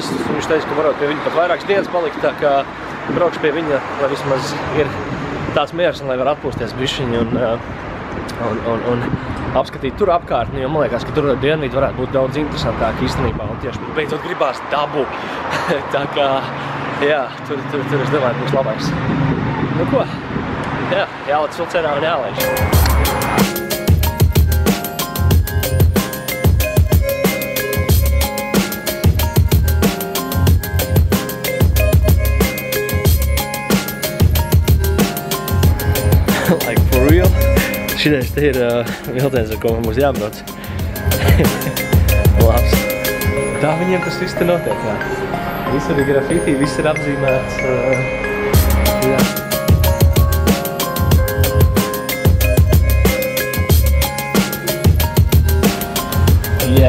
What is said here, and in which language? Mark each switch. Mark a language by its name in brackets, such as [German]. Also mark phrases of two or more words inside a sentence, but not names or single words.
[Latvian] Viņš teica, ka varētu pie viņa pat vairākas dienas palikt, tā kā braukšu pie viņa, lai vismaz ir tāds miers un lai var atpūsties bišķiņi un apskatīt tur apkārtni, jo man liekas, ka tur dienvidi varētu būt daudz interesantāk īstenībā un tieši beidzot gribās dabu. Tā kā, jā, tur es domāju, būs labais. Nu ko? Jā, jālec vilcienā un jālaiž. [English] Like for real. [Latvian] Šitais te ir vilciens, ar ko man būs jābrauc. Labs. Tā viņiem tas viss te notiek, jā. Visur ir grafiti, viss ir apzīmēts. Jā. Jā.